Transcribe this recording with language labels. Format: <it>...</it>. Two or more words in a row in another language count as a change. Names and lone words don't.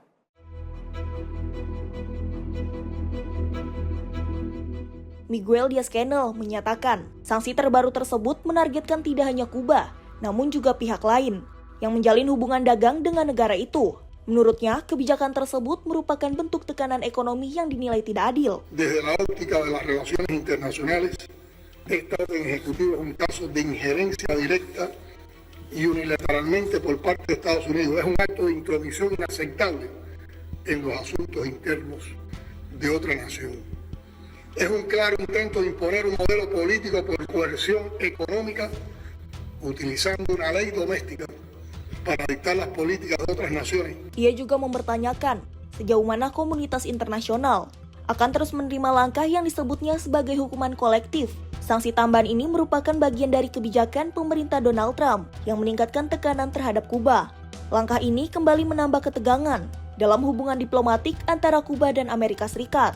<id>Miguel Diaz-Canel menyatakan sanksi terbaru tersebut menargetkan tidak hanya Kuba, namun juga pihak lain yang menjalin hubungan dagang dengan negara itu. Menurutnya, kebijakan tersebut merupakan bentuk tekanan ekonomi yang dinilai tidak adil.</id> <es>Desde la óptica de las relaciones internacionales, esta orden ejecutiva un caso de injerencia directa y unilateralmente por parte de Estados Unidos. Es un acto de intromisión inaceptable en los asuntos internos de otra nación. Es un claro intento de imponer un modelo político por coerción económica, utilizando una ley doméstica para dictar las políticas de otras naciones.</es> <id>Ia juga mempertanyakan sejauh mana komunitas internasional akan terus menerima langkah yang disebutnya sebagai hukuman kolektif. Sanksi tambahan ini merupakan bagian dari kebijakan pemerintah Donald Trump yang meningkatkan tekanan terhadap Kuba. Langkah ini kembali menambah ketegangan dalam hubungan diplomatik antara Kuba dan Amerika Serikat.</id>